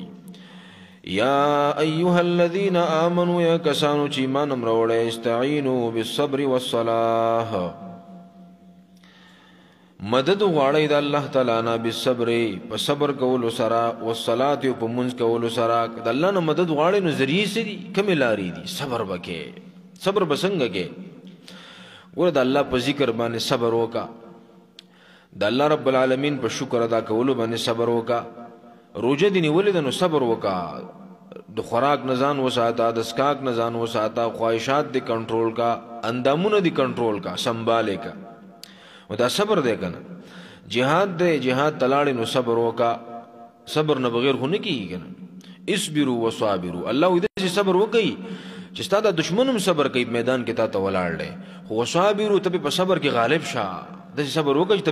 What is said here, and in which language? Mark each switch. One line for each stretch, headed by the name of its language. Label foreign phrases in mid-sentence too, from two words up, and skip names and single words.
Arabic: یا ایها الذین آمنوا
Pashto: یا کسانو چې ایمان امروړی
Arabic: استعینوا بالصبر والصلاح
Pashto: مدد غواړی د الله تعالی نه بالصبر په صبر کولو سره والصلاة په منځ کولو سره د الله نه مدد غواړی نو ذریعې څه دي کومې لارې دي صبر وکې صبر به څنګه کې ګوره د الله په ذکر باندې صبر وکا د
Arabic: الله رب العالمین
Pashto: په شکر ادا کولو باندې صبر وکا روزه دی نیولې ده نو صبر وکا د خوراک نه ځان وساته د سکاک نه ځان وساته خواهشات دی کنټرول کا اندامونه دی کنټرول کا سنبھالے کا و دا صبر دی کنه جهاد دی جهاد تلاړې نو صبر وکا صبر نه بغیر خو نه کیږي کنه
Arabic: اصبروا وصابروا
Pashto: الله دې صبر وکي چې ستا د دشمنم صبر کوي میدان کې تا ته ولاړ دی خو وصابروا ته په صبر کې غالب شه دې صبر وکي ته